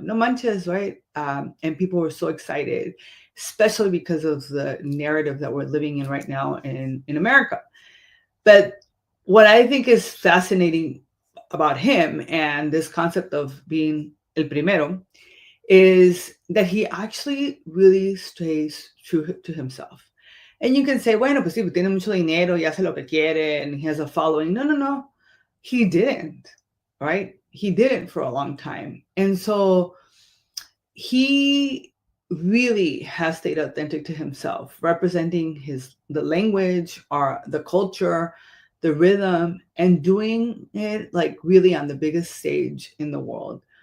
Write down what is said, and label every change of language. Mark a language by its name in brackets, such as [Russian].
[English] No manches, right? And people were so excited, especially because of the narrative that we're living in right now in America. But what I think is fascinating about him and this concept of being el primero is that he actually really stays true to himself. [Spanish] And you can say, bueno, pues sí, tiene mucho dinero, y hace lo que quiere, and he has a following. [English] No. He didn't, right? He didn't for a long time. And so he really has stayed authentic to himself, representing the language or the culture, the rhythm, and doing it like really on the biggest stage in the world.